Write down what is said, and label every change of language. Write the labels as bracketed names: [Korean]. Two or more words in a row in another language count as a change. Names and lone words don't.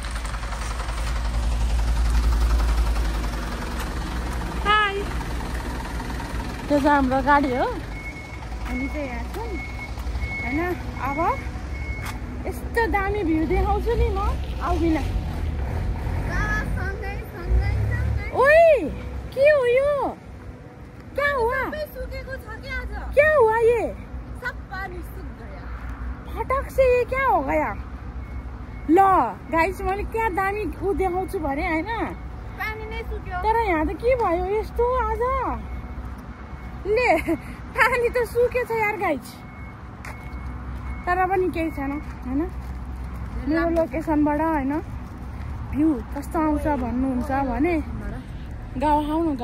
[Nepali] हाई, त्यो चाहिँ हाम्रो गाडी हो। हामी चाहिँ यहाँ छौँ होइन। अब यस्तो दामी भ्यू देखाउँछु नि म, आउँदिन। ओइ के हो यो? [Hindi] क्या हुआ? क्या हुआ ये? सब पानी सूख गया फटक से। ये क्या हो गया? [Nepali] ल गाइस मैले क्या दामी ऊ देखाउँछु भने होइन, पानी नै सुक्यो। तर यहाँ त के भयो यस्तो आज? ले पानी त सुकेछ यार गाइस। तर पनि केही छैन होइन। मेरो लोकेसनबाट होइन भ्यू कस्तो आउँछ भन्नुहुन्छ भने गावा खाऊ न।